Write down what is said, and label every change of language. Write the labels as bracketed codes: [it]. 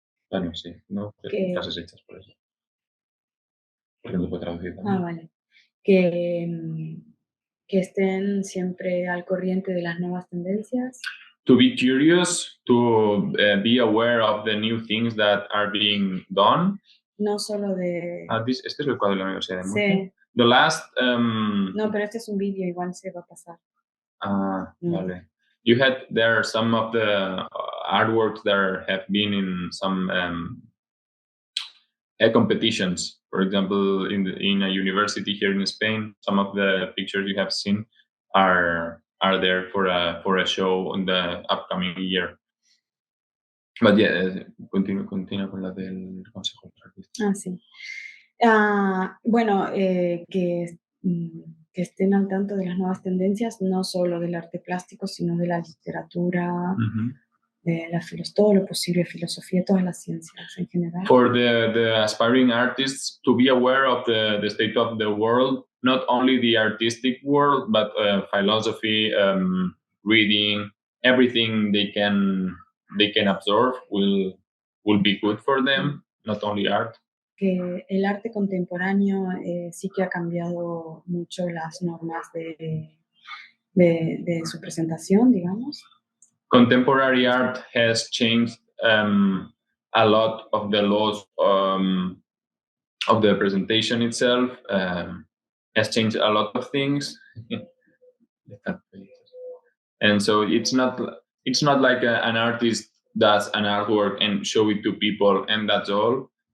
[es] Bueno, sí, no frases hechas por eso. Porque no puedo traducir también. Vale. Que estén siempre al corriente de las nuevas tendencias. [en] To be curious, to be aware of the new things that are being done. [es] No solo de... Este es el cuadro de la Universidad de Murcia. Sí. [en] The last... [es] No, pero este es un vídeo, igual se va a pasar. Vale. [en] You had there some of the artworks that have been in some competitions. For example, in a university here in Spain, some of the pictures you have seen are there for a show in the upcoming year. But yeah, [es] continúa con la del consejo para artistas. Sí. Bueno, que estén al tanto de las nuevas tendencias, no solo del arte plástico, sino de la literatura, de todo lo posible, filosofía, todas las ciencias en general. [en] For the aspiring artists to be aware of the state of the world, not only the artistic world, but philosophy, reading, everything they can absorb will be good for them, not only art. [es] Que el arte contemporáneo sí que ha cambiado mucho las normas de su presentación, digamos. [en] Contemporary art has changed a lot of the laws of the presentation itself, has changed a lot of things. And so it's not like an artist does an artwork and show it to people and that's all.